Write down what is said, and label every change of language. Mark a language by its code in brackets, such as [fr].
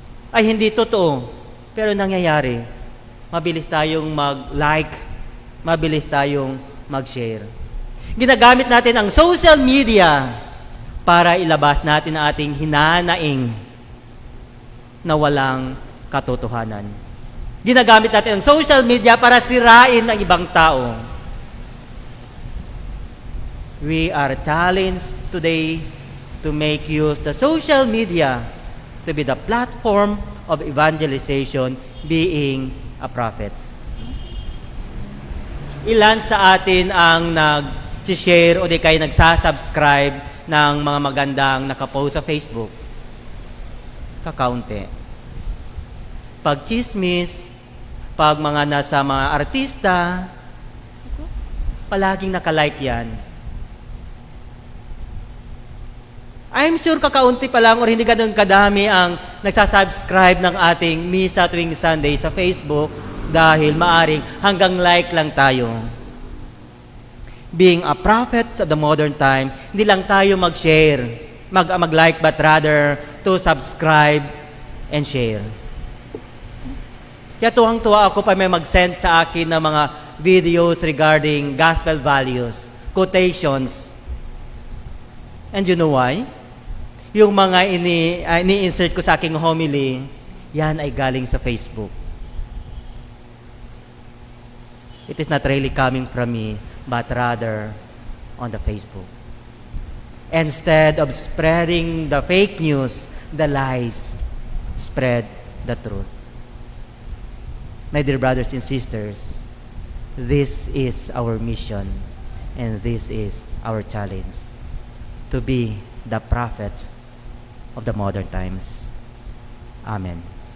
[tl] Ay hindi totoo, pero nangyayari. Mabilis tayong mag-like, mabilis tayong mag-share. Ginagamit natin ang social media para ilabas natin ang ating hinanaing na walang katotohanan. Ginagamit natin ang social media para sirain ang ibang tao. [en] We are challenged today to make use the social media to be the platform of evangelization, being a prophet. [tl] Ilan sa atin ang nag-share o di kayo nagsasubscribe ng mga magandang nakapost sa Facebook? Kakaunti. Pag chismis, pag mga nasa mga artista, palaging nakalike yan. I'm sure kakaunti pa lang or hindi ganun kadami ang nagsasubscribe ng ating misa tuwing Sunday sa Facebook dahil maaring hanggang like lang tayo. [en] Being a prophet of the modern time, hindi lang tayo mag-share, mag-like, but rather to subscribe and share. [tl] Kaya tuwang-tuwa ako pa may mag-send sa akin ng mga videos regarding gospel values, quotations. And you know why? Yung mga ini-insert ko sa aking homily, yan ay galing sa Facebook. [en] It is not really coming from me, but rather on the Facebook. Instead of spreading the fake news, the lies, spread the truth. My dear brothers and sisters, this is our mission and this is our challenge, to be the prophets of the modern times. Amen.